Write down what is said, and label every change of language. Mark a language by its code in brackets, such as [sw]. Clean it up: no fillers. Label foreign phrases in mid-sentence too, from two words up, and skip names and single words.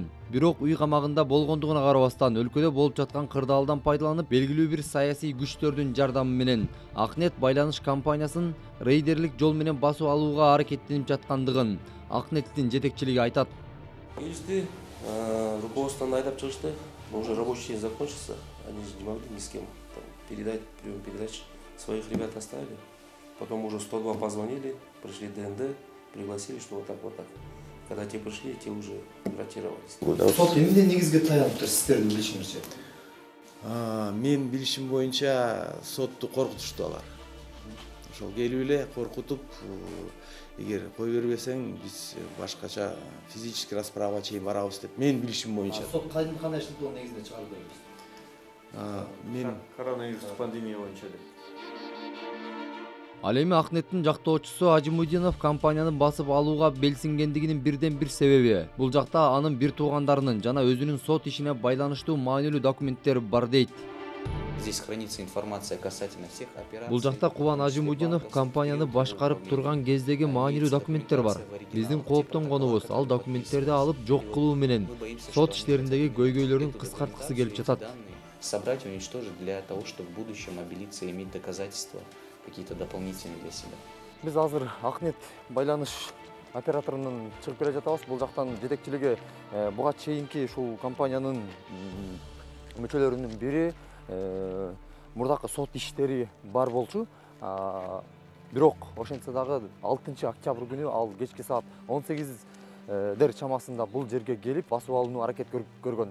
[ky] Бирок үй камагында болгондугуна карабастан өлкөдө болуп жаткан кырдаалдан пайдаланып, белгилүү бир саясий күчтөрдүн жардамы менен Акнет байланыш компаниясын рейдерлик жол менен басып алууга аракеттенип жаткандыгын Акнеттин жетекчилиги айтат. Келишти, руководствоны айдап чыгышты. [ru] Уже рабочий день закончился, они же не могли ни с кем передать прием передач. Своих ребят оставили. Потом уже 102 позвонили, пришли ДНД, пригласили, что вот так вот так. Когда те пришли, те уже ротировались. [ky] Сот эмне негизге таянып сиздердин билишиңизче? Мен билишим боюнча сотту коркутушту алар. Ошол келип эле коркутуп, эгер кой бербесең биз башкача [ru] физический расправага [ky] чейин барабыз деп мен билишим боюнча. Сот кандай шарттуу негизинде чыгарып беребиз? Мен Коронавирус пандемия боюнча. Ал эми Акнеттин жактоочусу Ажимудинов компанияны басып алууга белсингендигинин бирден бир себеби бул жакта анын бир туугандарынын жана өзүнүн сот ишине байланыштуу маанилүү документтери бар дейт. [ru] Здесь хранится информация касательно всех операций. [ky] Бул жакта Кубан Ажимудинов компанияны башкарып турган кездеги маанилүү документтер бар. Биздин кооптонгонубуз ал документтерди алып жок кылуу менен сот иштериндеги көйгөйлөрүн кыскарткысы келип жатат. [ru] Собрать, уничтожить для того, чтобы в будущем милиция иметь доказательства какие-то дополнительные для себя. [ky] Biz азыр Акнет байланыш операторунун чыгып келе жатабыз. Бул жактан жетекчилиги буга чейинки ушул компаниянын мүчөлөрүнүн бири мурдакы сот иштери бар болчу. Бирок ошентсе дагы 6 октябрь күнү ал кечки саат 18 чамасында бул жерге келип басып алууну аракет көргөн.